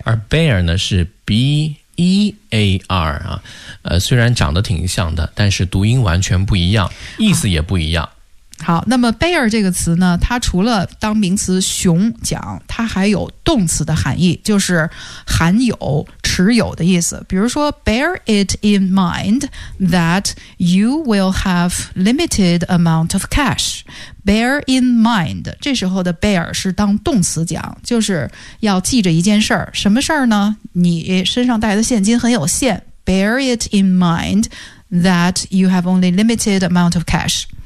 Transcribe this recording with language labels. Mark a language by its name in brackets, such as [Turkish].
[Chinese] 而 bear 呢是 B-E-E-R E-A-R 啊，虽然长得挺像的，但是读音完全不一样，意思也不一样。好，那么 bear 这个词呢，它除了当名词熊讲，它还有动词的含义，就是含有、持有的意思。比如说 [English] bear it in mind that you will have limited amount of cash。 bear in mind， [Chinese] 这时候的 bear 是当动词讲，就是要记着一件事儿。什么事儿呢？你身上带的现金很有限。 [English] bear it in mind that you have only limited amount of cash。